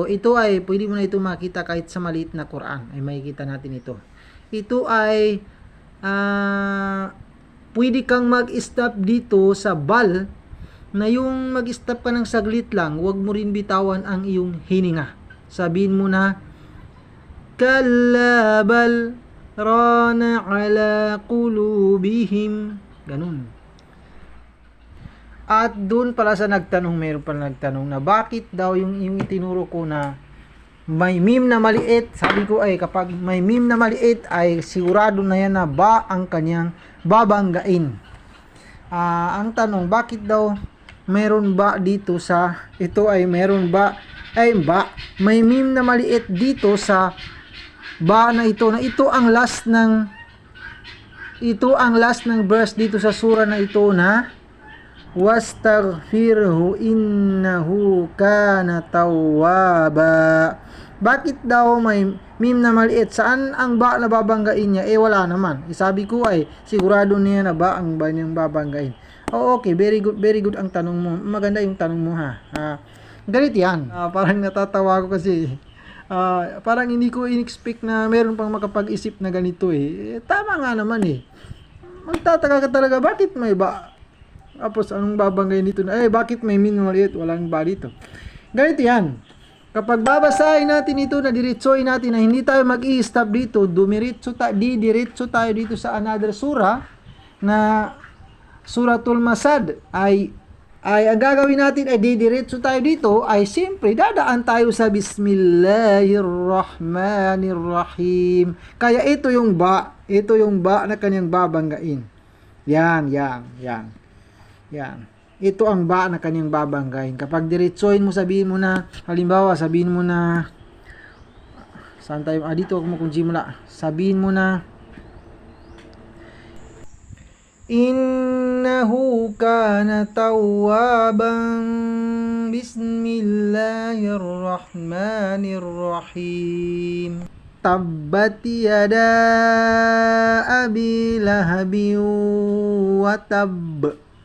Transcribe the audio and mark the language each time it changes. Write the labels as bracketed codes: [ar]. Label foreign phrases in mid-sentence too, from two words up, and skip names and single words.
[tl] Ito ay pwede mo na ito makita kahit sa maliit na Quran. Ay makikita natin ito. Ito ay pwede kang mag-stop dito sa bal na yung mag-stop ka ng saglit lang. Huwag mo rin bitawan ang iyong hininga. Sabihin mo na [ar] كلا بل ران على قلوبهم. [tl] Ganun. At doon pala sa nagtanong, meron pala nagtanong na bakit daw yung itinuro ko na may mim na maliit. Sabi ko ay kapag may mim na maliit ay sigurado na yan na ba ang kanyang babanggain. Ang tanong, bakit daw meron ba dito sa ito ay meron ba ay ba may mim na maliit dito sa ba na ito, na ito ang last ng verse dito sa surah na ito na [ar] واستغفره إنه كان توابا. [tl] Bakit daw may mim na maliit? Saan ang ba na babanggain niya? Wala naman. Sabi ko ay sigurado niya na ba ang ba niyang babanggain. Okay, [en] very good [tl] ang tanong mo. Maganda yung tanong mo ha. Ganito yan. Parang natatawa ko kasi parang hindi ko in-expect na meron pang makapag-isip na ganito tama nga naman magtataka ka talaga, bakit may ba? Tapos anong babangay nito na bakit may min maliit, walang ba dito? Ganito yan, kapag babasahin natin ito na diretsoin natin na hindi tayo mag-i-stop dito, diretso tayo dito sa another surah na Suratul Masad ay ang gagawin natin ay didiretso tayo dito ay siyempre dadaan tayo sa Bismillahirrahmanirrahim. Kaya ito yung ba na kanyang babanggain. Yan. Ito ang ba na kanyang babanggain. Kapag diretsoin mo, sabihin mo na, halimbawa sabihin mo na, saan tayo, dito ako makunjimula, sabihin mo na [ar] إنه كان توابا بسم الله الرحمن الرحيم تبت يدا أبي لهب وتب.